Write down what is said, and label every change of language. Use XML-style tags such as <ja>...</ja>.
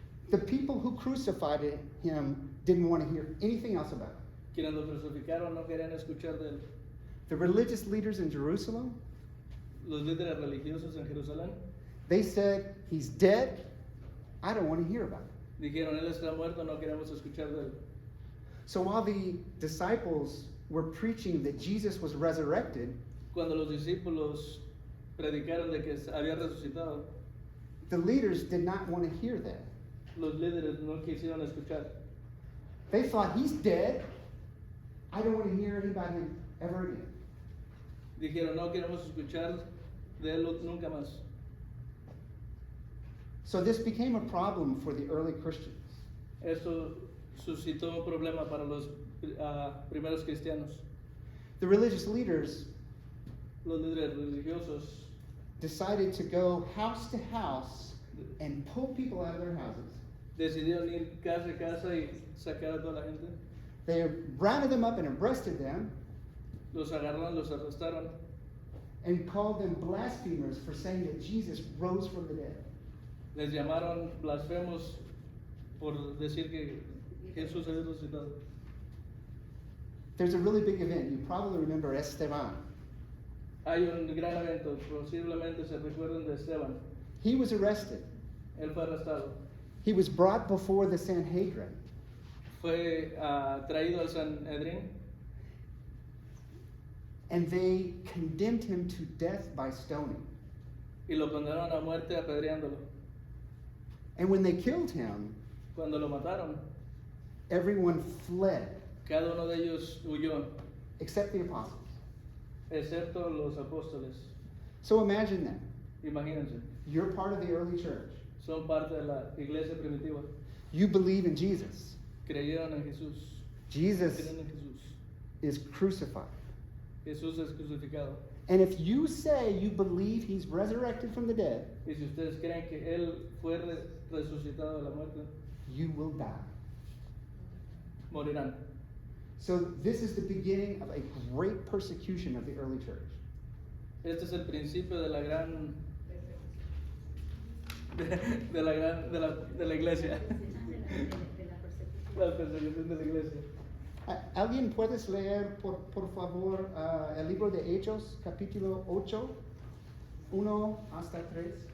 <en>the people who crucified him didn't want to hear anything else about it.</en> <es>quienes lo crucificaron no querían escuchar de él.</es> <en>The religious leaders in Jerusalem,</en> <es>Los líderes religiosos en Jerusalén</es> <en>they said, he's dead. I don't want to hear about it.</en> <es>dijeron, él está muerto, no queremos escuchar de él.</es> <en>So while the disciples were preaching that Jesus was resurrected,</en> <es>Cuando los discípulos predicaron de que había resucitado,</es> <en>the leaders did not want to hear that.</en> <es>los líderes no quisieron escuchar.</es> <en>They thought, he's dead. I don't want to hear anything about him ever again.</en> <es>Dijeron, no queremos escuchar de él nunca más.</es> <en>So this became a problem for the early Christians.</en> <es>Esto suscitó un problema para los primeros cristianos.</es> <en>The religious leaders</en> <es>Los líderes religiosos</es> <en>decided to go house to house and pull people out of their houses.</en> <es>decidieron ir casa a casa y sacar a toda la gente.</es> <en>They rounded them up and arrested them</en> <es>Los agarraron, los arrestaron</es> <en>and called them blasphemers for saying that Jesus rose from the dead.</en> <es>les llamaron blasfemos por decir que Jesús había resucitado.</es> <en>There's a really big event. You probably remember Esteban.</en> <es>Hay un gran evento, posiblemente se recuerden de Esteban.</es> <en>He was arrested.</en> <es>Él fue arrestado.</es> <en>He was brought before the Sanhedrin.</en> <es>Fue traído al Sanedrín</es> <en>And they condemned him to death by stoning.</en> <es>y lo condenaron a muerte apedreándolo.</es> <en>And when they killed him,</en> <es>Cuando lo mataron,</es> <en>everyone fled</en> <es>cada uno de ellos huyó,</es> <en>except the apostles.</en> <es>excepto los apóstoles.</es> <en>So imagine that.</en> <es>Imagínense,</es> <en>You're part of the early church.</en> <es>son parte de la iglesia primitiva.</es> <en>You believe in Jesus.</en> <es>Creyeron en Jesús.</es> <en>Jesus</en> <es>Creen en Jesús.</es> <en>is crucified.</en> <es>Jesús es crucificado.</es> <en>And if you say you believe he's resurrected from the dead,</en> <es>Y si ustedes creen que Él fue resucitado de la muerte,</es> <en>you will die.</en> <es>morirán.</es> <en>So this is the beginning of a great persecution of the early church.</en> <es>Este es el principio de la gran de la iglesia. La persecución de la iglesia. ¿Alguien puedes leer, por favor, el libro de Hechos, capítulo 8, 1 hasta 3?</es>